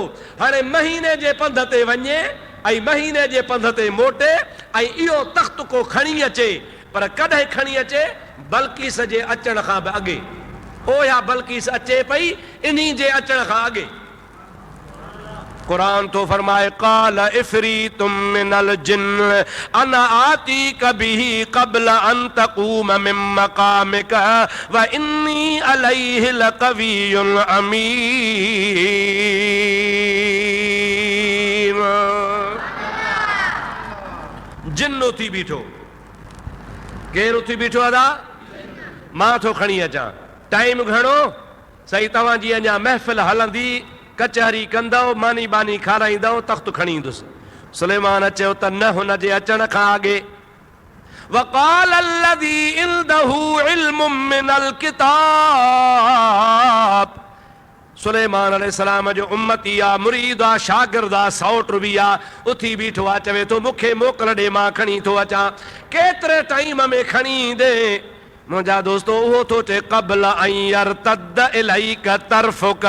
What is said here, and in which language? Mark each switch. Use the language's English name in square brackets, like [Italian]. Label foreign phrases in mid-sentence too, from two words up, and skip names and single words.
[Sindhi] हाणे महीने जे पंध ते वञे ऐं महीने जे पंध ते मोटे ऐं इहो तख़्त को खणी अचे, पर कॾहिं खणी अचे? बल्कीस जे अचण खां बि अॻे। ओया बल्कीस अचे पई इन्ही जे अचण खां अॻे। कुरान तो फरमाए [Arabic] قال عفريت من الجن أنا آتيك به قبل أن تقوم من مقامك وإني عليه لقوي أمين. [Sindhi] जिन्न उथी बीठो। केरु उथी बीठो? अदा मां थो खणी अचां। टाइम घणो? सही तव्हांजी अञा महफ़िल हलंदी, कचहरी कंदव, मानी बानी खाराईंदव, तख़्त खणी ईंदुसि। सुलेमान चयो त न हुन जे अचण खां अॻे। [Arabic] وقال الذي عنده علم من الكتاب. [Sindhi] सुलेमान अलैहिस्सलाम जो उम्मती आ, मुरीद आ, शागिर्द आ, सौट बि आ। उथी बीठो आ, चवे थो मूंखे मोकल ॾे, मां खणी थो अचां। केतिरे टाइम में खणी ईंदे? मुंहिंजा दोस्तो उहो थो चए [Arabic] قبل أن يرتد إليك طرفك.